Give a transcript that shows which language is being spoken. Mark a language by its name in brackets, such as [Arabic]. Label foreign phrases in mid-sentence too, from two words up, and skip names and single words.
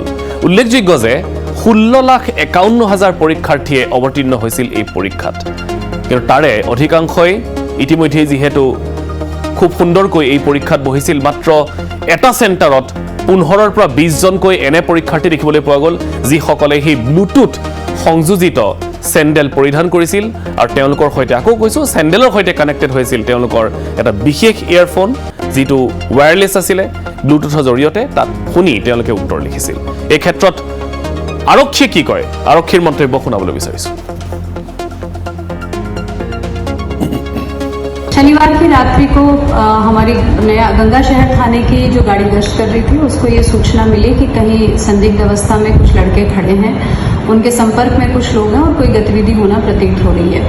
[Assamese] উল্লেখযোগ্য যে 16,51,000 পৰীক্ষাৰ্থীয়ে অৱতীৰ্ণ হৈছিল এই পৰীক্ষাত, কিন্তু তাৰে অধিকাংশই ইতিমধ্যে যিহেতু খুব সুন্দৰকৈ এই পৰীক্ষাত বহিছিল, মাত্ৰ এটা চেণ্টাৰত 15ৰ পৰা 20জনকৈ এনে পৰীক্ষাৰ্থী দেখিবলৈ পোৱা গ'ল, যিসকলে সেই ব্লুটুথ সংযোজিত চেণ্ডেল পৰিধান কৰিছিল, আৰু তেওঁলোকৰ সৈতে আকৌ কৈছোঁ চেণ্ডেলৰ সৈতে কানেক্টেড হৈছিল তেওঁলোকৰ এটা বিশেষ ইয়েৰফোন, যিটো ৱায়াৰলেছ আছিলে। ব্লুটুথৰ জৰিয়তে তাত শুনি তেওঁলোকে উত্তৰ লিখিছিল। এই ক্ষেত্ৰত আৰক্ষীয়ে কি কয়, আৰক্ষীৰ মন্তব্য শুনাবলৈ বিচাৰিছোঁ। [Hindi] शनिवार की रात्रि को हमारी नया गंगा शहर थाने की जो गाड़ी गश्त कर रही थी उसको ये सूचना मिली कि कहीं संदिग्ध अवस्था में कुछ लड़के खड़े हैं, उनके संपर्क में कुछ लोग हैं और कोई गतिविधि होना प्रतीत हो रही है।